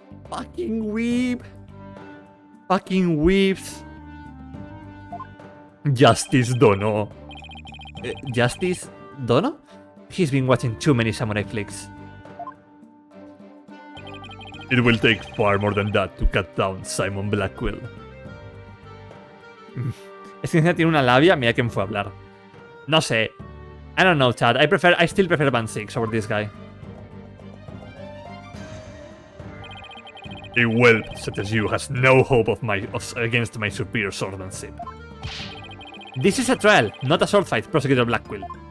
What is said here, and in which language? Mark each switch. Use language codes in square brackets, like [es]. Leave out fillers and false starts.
[en] Fucking weeb. Fucking weeps. Justice Dono. Justice? Dono? He's been watching too many samurai flicks. It will take far more than that to cut down Simon Blackwell. [es] Es que encima tiene una labia, mira quién fue a hablar. No sé. [en] I don't know, Chad. I still prefer Band 6 over this guy. A whelp such as you has no hope against my superior swordsmanship. This is a trial, not a sword fight, Prosecutor Blackquill.